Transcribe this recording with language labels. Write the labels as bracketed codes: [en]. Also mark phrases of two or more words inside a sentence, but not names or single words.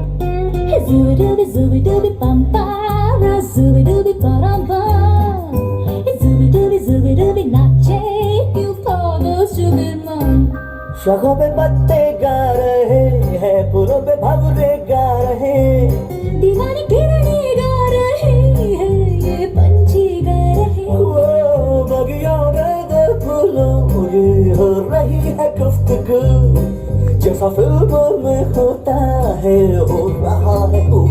[hi] Zooby dooby pampara Zooby dooby paramba Zooby dooby नाचे क्यों पागल [en] stupid man [hi] शखों पे पत्ते गा रहे हैं फूलों पे भंवरे गा रहे दीवानी किरणें गा रहे हैं ये पंछी गा रहे वो बगियों में दो फूलों ये हो रही है गुफ्तगू जैसा फिल्मों में होता है हो रहा है